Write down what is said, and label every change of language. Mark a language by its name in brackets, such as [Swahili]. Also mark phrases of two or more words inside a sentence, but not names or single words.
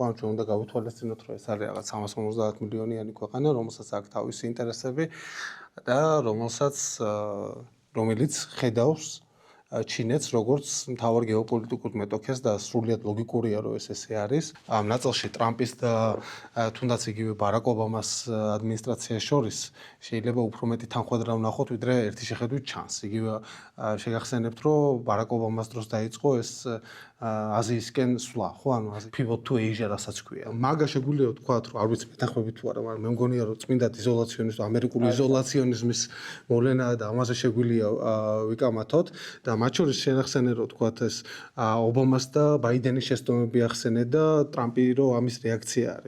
[Georgian] ანუ ჩვენ უნდა გავითვალისწინოთ, რომ ეს არის რაღაც 350 მილიონიანი ქვეყანა, რომელსაც აქვს თავისი ინტერესები და რომელიც ხედავს ჩინეთს როგორც მთავარ გეოპოლიტიკურ მეტოქეს და სრულიად ლოგიკურია რომ ეს ესე არის. ამ ნაწილში ტრამპის და თუნდაც იგივე ბარაკ ობამას ადმინისტრაციას შორის შეიძლება უფრო მეტი თანხმდრა ვნახოთ ვიდრე ერთი შეხედვით ჩანს. იგივე შეგახსენებთ რომ ბარაკ ობამას დროს დაიწყო ეს აზიისკენ სვლა, ხო, ანუ [English] pivot to Asia [Georgian] რასაც ქვია. მაგა შეგვიძლია ვთქვათ, რომ არ ვიცი მეთანხმებით თუ არა, მაგრამ მე მგონია რომ წმინდად იზოლაციონიზმის, ამერიკული იზოლაციონიზმის მოვლენაა და ამაზე შეგვიძლია ვიკამათოთ და მათ შორის შეხსენე რომ ვთქვათ ეს ობამას და ბაიდენის შესტომები ახსენე და ტრამპი რომ ამის რეაქცია არის.